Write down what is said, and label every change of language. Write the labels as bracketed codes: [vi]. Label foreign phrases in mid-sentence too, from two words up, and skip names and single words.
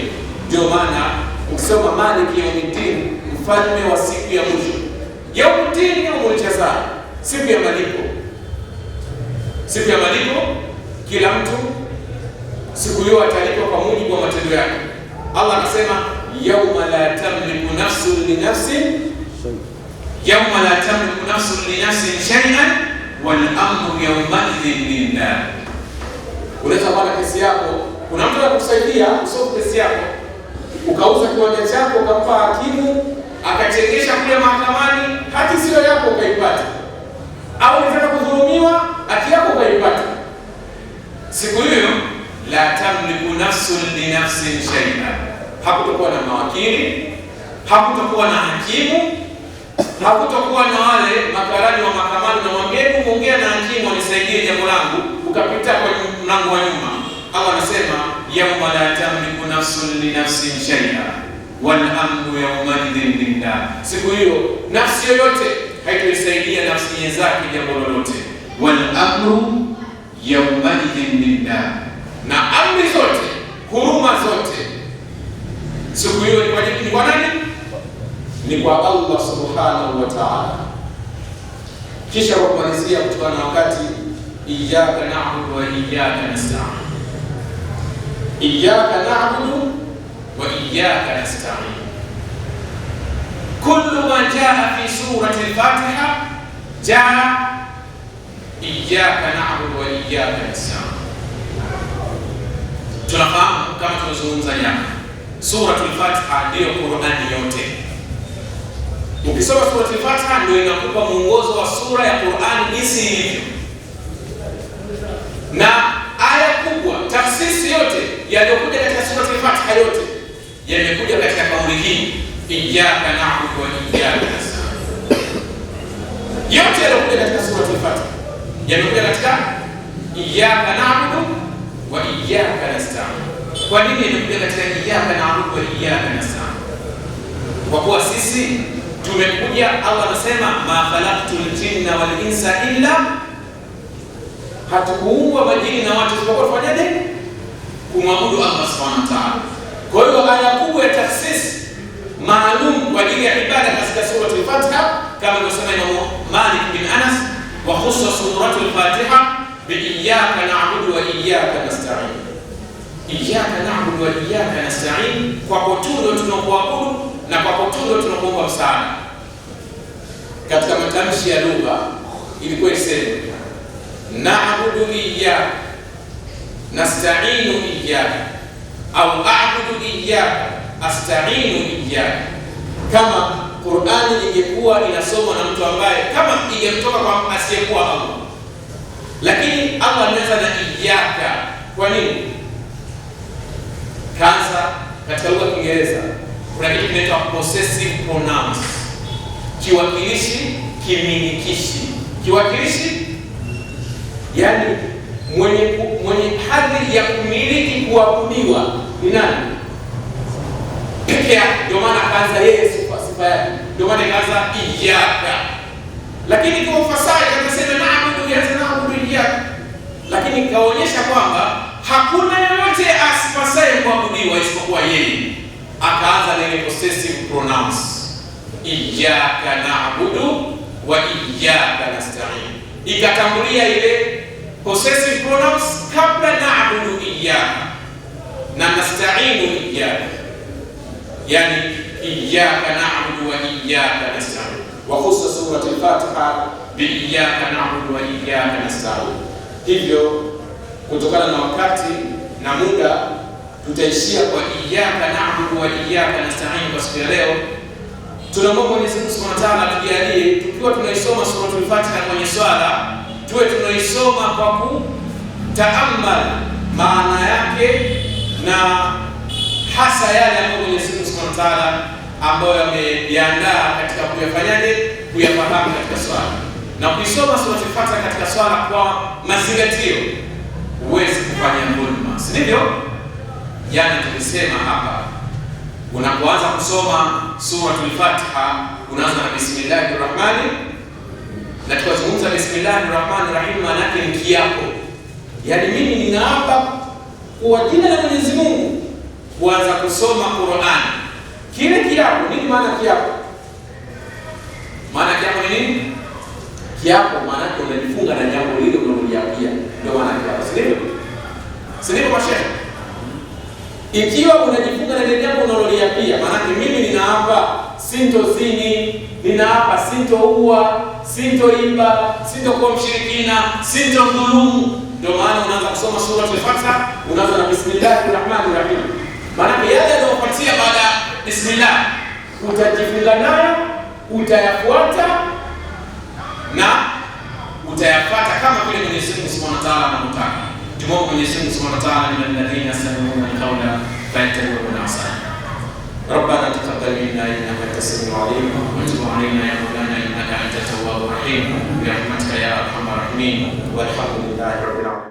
[sw] Ndio maana ukisoma [ar] مالك يوم الدين, [sw] mfalme wa siku ya mwisho, [ar] يوم الدين يوم الجزاء, [sw] siku ya malipo. Siku ya malipo, kila mtu siku hiyo atalipwa kwa mujibu wa matendo yake. Allah anasema [ar] يوم لا تملك نفس لنفس يوم لا تملك نفس لنفس شيئا والأمر يومئذ لله. [sw] Unaweza kuwa na kesi yako, kuna mtu anakusaidia usofu kesi yako, ukauza kiwanja chako ukampa hakimu akachengesha kule mahakamani, haki sio yako ukaipata, au unataka kudhulumiwa haki yako ukaipata. Siku hiyo [ar] لا تملك نفس لنفس شيئا, [sw] hakutakuwa na mawakili, hakutakuwa na hakimu, Hakutokuwa na wale makarani wa mahakamani na mwambie muongea na hakimu anisaidie jambo langu, ukapita kwa mlango wa nyuma. Allah anasema [ar] يوم لا تملك نفس لنفس شيئا والأمر يومئذ لله, [sw] siku hiyo nafsi yoyote haitoisaidia nafsi nyenzake jambo lolote. [ar] والأمر يومئذ لله, [sw] na amri zote, huruma zote siku hiyo ni kwa nani? Ni kwa Allah [ar] سبحانه وتعالى. [sw] Kisha kwa kumalizia kutokana na wakati, [ar] إياك نعبد وإياك نستعين. إياك نعبد وإياك نستعين, كل ما جاء في سورة الفاتحة جاء إياك نعبد وإياك نستعين. [sw] Tunafahamu kama tunazungumza jana, suratul Fatiha ndio Qur'ani yote. Ukisoma suratul Fatiha ndio inakupa mwongozo wa sura ya Qur'ani jinsi ilivyo, na aya kubwa, tafsiri yote yaliyokuja katika suratul Fatiha yote yamekuja katika kauli hii, [ar] إياك نعبد وإياك نستعين. [sw] Yote yaliyokuja katika suratul Fatiha yamekuja katika [ar] إياك نعبد وإياك نستعين. [sw] Kwa nini yamekuja katika [ar] إياك نعبد وإياك نستعين? [sw] Kwa kuwa sisi tumekuja, Allah anasema [ar] ما خلقت الجن والإنس إلا, [sw] hatukuumbwa majini na watu isipokuwa tufanyaje? Kumwabudu Allah [ar] سبحانه وتعالى. [sw] Kwa hiyo aya kubwa ya takhsis maalum kwa ajili ya ibada katika suratul Fatiha, kama alivyosema Imam Malik bin Anas, [ar] وخص سورة الفاتحة بإياك نعبد وإياك نستعين. إياك نعبد وإياك نستعين, [sw] kwa kutundo tunakuabudu na kwa kutundo tunakuomba msaada. Katika matamshi ya lugha ilikuwa iseme [ar] نعبد إياك نستعين إياك [sw] au [ar] أعبد إياك أستعين إياك. [sw] Kama Qur'ani ingekuwa inasomwa na mtu ambaye kama ingetoka kwa asiyekuwa Allah, lakini Allah ameanza na iyyaka. Kwa nini? Kwanza katika lugha ya Kiingereza kuna kitu kinaitwa [en] possessive pronouns, [sw] kiwakilishi kimilikishi. Kiwakilishi yani mwenye hadhi ya kumiliki kuabudiwa ni nani? Peke yake. Ndio maana kaanza yeye sifa yake, ndio maana kaanza iyyaka. Lakini kwa ufasaha akasema na'budu, yaanza [ar] نعبد إياك, [sw] lakini kaonyesha kwamba hakuna yoyote asipasaye kuabudiwa isipokuwa yeye. Akaanza na ile [en] possessive pronouns, [ar] إياك نعبد وإياك نستعين. [sw] Ikatangulia ile [en] possessive pronouns [sw] kabla [ar] نعبد إياك [sw] na [ar] نستعين إياك, [sw] yani [ar] إياك نعبد وإياك نستعين. وخص سورة الفاتحة بإياك نعبد وإياك نستعين. [sw] Hivyo kutokana na wakati na muda tutaishia kwa [ar] إياك نعبد وإياك نستعين [sw] kwa siku ya leo. Tunamwomba Mwenyezi Mungu [ar] سبحانه وتعالى [sw] tujalie tukiwa tunaisoma suratul Fatiha kwenye swala tuwe tunaisoma kwa kutaamal maana yake na hasa yale ambayo Mwenyezi Mungu [ar] سبحانه وتعالى [sw] ambayo ameyaandaa katika kuyafanyaje, kuyafahamu katika swala. Na kuisoma suratul Fatiha katika swala kwa mazingatio, huwezi kufanya dhulma, si ndivyo? Jana tulisema hapa, unapoanza kusoma suratul Fatiha unaanza na [ar] بسم الله الرحمن, [sw] na tukazungumza [ar] بسم الله الرحمن الرحيم [sw] maana yake ni kiapo. Yaani mimi ninaapa kwa jina la Mwenyezi Mungu kuanza kusoma Qur'an. Kile kiapo, nini maana kiapo? Maana kiapo ni nini? Kiapo maana yake unajifunga na jambo lile unaloliapia. Ndio maana kiapo. Si ndivyo mashehe? Ikiwa unajifunga na jambo unaloliapia, maana mimi ninaapa sintozini, ninaapa sintoua, sintoiba, sintokuwa mshirikina, sintodhulumu. Ndio maana unaanza kusoma suratul Fatiha, unaanza na [ar] بسم الله الرحمن الرحيم. [sw] Maana yale yanayofuatia baada ya bismillah utajifunga nayo, utayafuata na utayafuata kama vile Mwenyezi Mungu [ar] سبحانه وتعالى [sw] anataka. Tumwombe Mwenyezi Mungu [ar] سبحانه وتعالى من الذين يستمعون القول فيتبعون أحسنه. ربنا تقبل منا انك انت السميع العليم وتب علينا يا مولانا أنت التواب الرحيم برحمتك يا أرحم الراحمين والحمد لله رب العالمين.